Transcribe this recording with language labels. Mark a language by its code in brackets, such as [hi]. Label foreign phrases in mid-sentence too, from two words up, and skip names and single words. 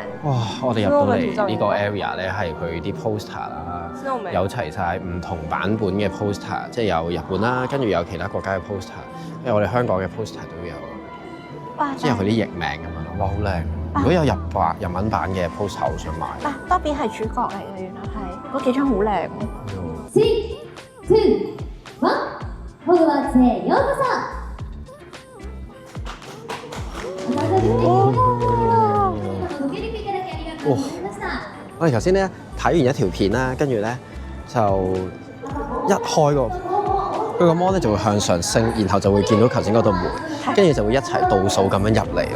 [yue] 哇！我哋入到嚟呢個 area 咧係佢啲 poster 啦，有齊晒唔同版本嘅 poster， 即係有日本啦，跟住有其他國家嘅 poster， 因為我哋香港嘅 poster 都有。哇！即係佢啲譯名咁樣咯，哇！好靚。如果有日文版嘅 poster， 好想買。嗱，多比係主角嚟嘅，原來係嗰幾張好靚。 3、2、1、 [ja] ホグワーツへようこそ。 [yue] 我哋頭先咧睇完一條片啦，跟住咧就一開個佢個 mon 咧就會向上升，然後就會見到頭先嗰道門，跟住就會一齊倒數咁樣入嚟咯。